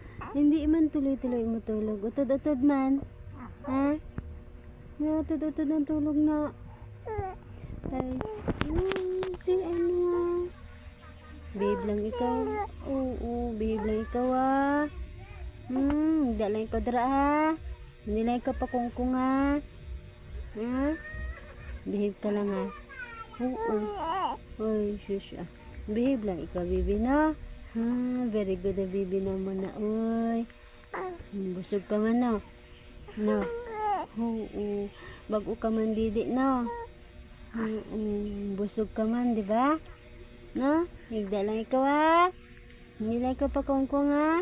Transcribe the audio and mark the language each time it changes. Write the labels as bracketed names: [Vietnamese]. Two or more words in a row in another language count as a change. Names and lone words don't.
[Hiligaynon] Hindi man tuloy-tuloy mo tulog. Utod-utod man. Ha? Utod-utod ang tulog na. Ay, si ano. Babe lang ikaw. Oo, babe lang ikaw ah. Hindi lang ikaw dara ha. Hindi lang ikaw pakungkung ha. Ha? Behave ka lang ha. Oo. Ay, shush ah. Behave lang ikaw, baby no. [English] Very good [Hiligaynon] na baby naman na. Uy. Busog ka man no. No. Oo. Bago ka man didi no. Busog ka man, di ba? No? Higda lang ikaw ha. Hindi lang ikaw pakungkung ha.